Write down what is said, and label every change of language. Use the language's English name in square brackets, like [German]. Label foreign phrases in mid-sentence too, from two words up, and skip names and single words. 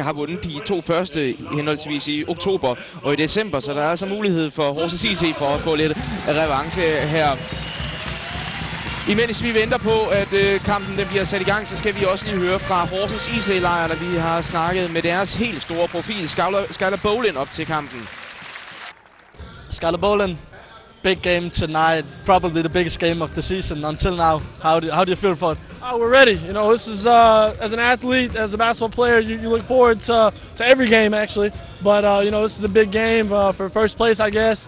[Danish] Har vundet de 2 første henholdsvis i oktober og i december, så der er altså mulighed for Horsens IC for at få lidt revanche her. Imens vi venter på, at kampen den bliver sat i gang, så skal vi også lige høre fra Horsens IC-lejren, at vi har snakket med deres helt store profil, Skylar Bolin, op til kampen. [English] Skylar Bolin, big game tonight, probably the biggest game of the season until now. How do you feel for it? Oh, we're ready. You know, this is as an athlete, as a basketball player, you look forward to every game actually. But you know, this is a big game for first place, I guess.